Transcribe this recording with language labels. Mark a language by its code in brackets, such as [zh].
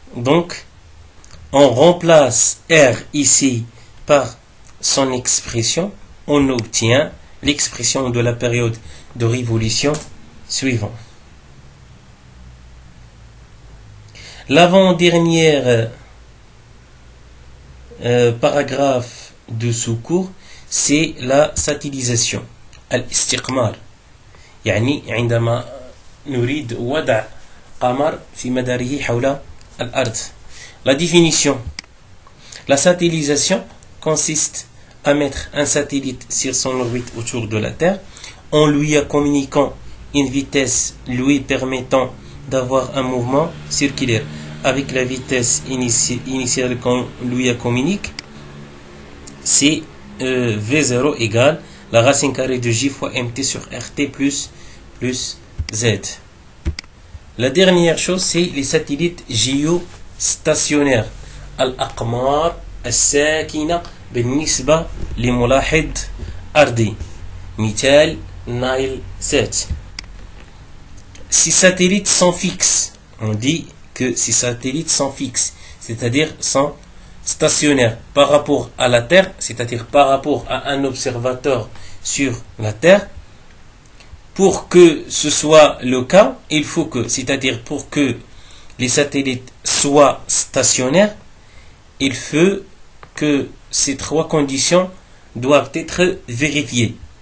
[fr] Donc on remplace R ici par son expression, on obtient l'expression de la période de révolution suivante. L'avant-dernière paragraphe de ce cours, c'est la satellisation. [ar] الاستقمار يعني عندما نريد وضع قمر في مداره حول الأرض. [fr] La définition. La satellisation consiste à mettre un satellite sur son orbite autour de la Terre en lui communiquant une vitesse lui permettant d'avoir un mouvement circulaire avec la vitesse initiale qu'on lui communique. C'est V0 égale la racine carrée de J fois MT sur RT plus Z. La dernière chose, c'est les satellites géostationnaires. [ar] الأقمار الساكنة بالنسبة لملاحظ أرضي. مثال نايل سات. [fr] Ces satellites sont fixes. On dit que ces satellites sont fixes, c'est-à-dire sont stationnaires par rapport à la Terre, c'est-à-dire par rapport à un observateur sur la Terre. Pour que ce soit le cas, il faut que, c'est-à-dire pour que les satellites soient stationnaires, il faut que ces trois conditions doivent être vérifiées.